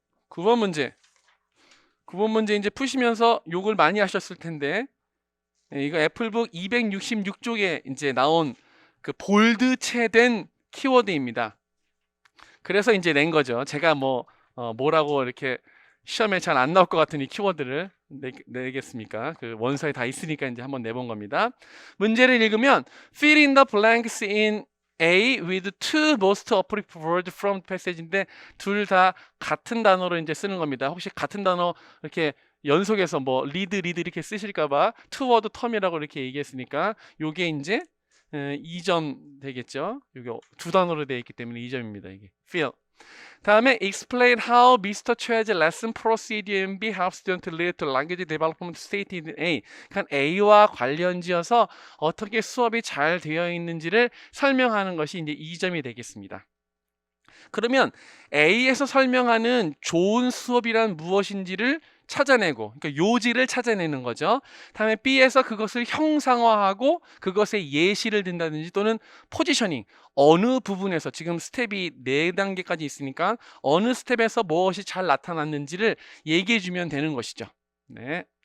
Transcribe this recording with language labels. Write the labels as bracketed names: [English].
[Korean] (9번) 문제. 9번 문제 이제 푸시면서 욕을 많이 하셨을 텐데, 이거 애플북 266쪽에 이제 나온 그 볼드체된 키워드입니다. 그래서 이제 낸 거죠. 제가 뭐라고 이렇게 시험에 잘 안 나올 것 같은 이 키워드를 내겠습니까? 그 원서에 다 있으니까 이제 한번 내본 겁니다. 문제를 읽으면 [English] fill in the blanks in A with two most appropriate words from passage인데 [Korean] 둘 다 같은 단어로 이제 쓰는 겁니다. 혹시 같은 단어 이렇게 연속해서 뭐 리드 이렇게 쓰실까봐 [English] two word term [Korean] 이라고 이렇게 얘기했으니까 요게 이제 2점 되겠죠. 요게 두 단어로 되어 있기 때문에 2점입니다. 이게 fill. 다음에 [English] explain how Mr. Choi's lesson procedure in B helps student to lead to language development stated in A. [Korean] 그러니까 A와 관련지어서 어떻게 수업이 잘 되어 있는지를 설명하는 것이 이제 2점이 되겠습니다. 그러면 A에서 설명하는 좋은 수업이란 무엇인지를 찾아내고, 그러니까 요지를 찾아내는 거죠. 다음에 B에서 그것을 형상화하고 그것에 예시를 든다든지 또는 포지셔닝, 어느 부분에서 지금 스텝이 4단계까지 있으니까 어느 스텝에서 무엇이 잘 나타났는지를 얘기해 주면 되는 것이죠. 네.